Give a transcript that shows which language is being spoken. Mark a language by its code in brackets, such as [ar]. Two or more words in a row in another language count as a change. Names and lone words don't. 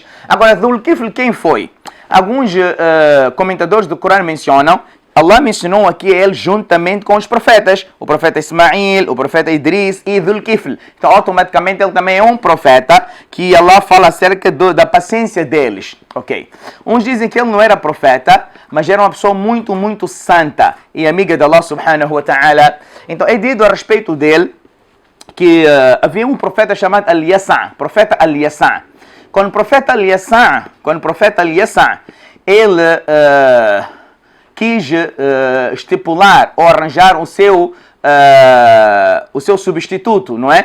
[pt] Agora, Dhul Kifl quem foi? Alguns comentadores do Corão mencionam, Allah mencionou aqui ele juntamente com os profetas, o profeta Ismail, o profeta Idris e Dhul Kifl. Então, automaticamente, ele também é um profeta que Allah fala acerca da paciência deles. Ok. Uns dizem que ele não era profeta, mas era uma pessoa muito santa e amiga de [ar] الله سبحانه وتعالى. [pt] Então, é dito a respeito dele que havia um profeta chamado Al-Yasa', profeta Al-Yasa'. Quando o profeta Al-Yasa', ele quis estipular ou arranjar o seu substituto, não é?